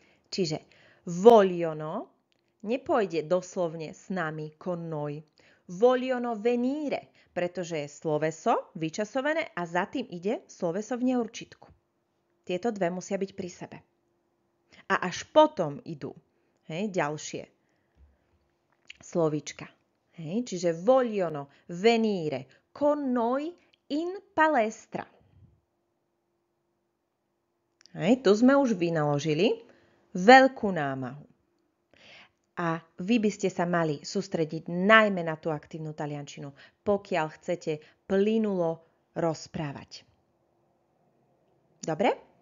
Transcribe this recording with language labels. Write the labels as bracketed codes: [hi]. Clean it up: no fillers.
[sk] Čiže vogliono nepôjde doslovne s nami [it] con noi. Vogliono venire, [sk] pretože je sloveso vyčasované a za tým ide sloveso v neurčitku. Tieto dve musia byť pri sebe. A až potom idú ďalšie slovíčka. Čiže [it] vogliono venire con noi in palestra. [sk] Tu sme už vynaložili veľkú námahu. A vy by ste sa mali sústrediť najmä na tú aktívnu taliančinu, pokiaľ chcete plynulo rozprávať. Dobre?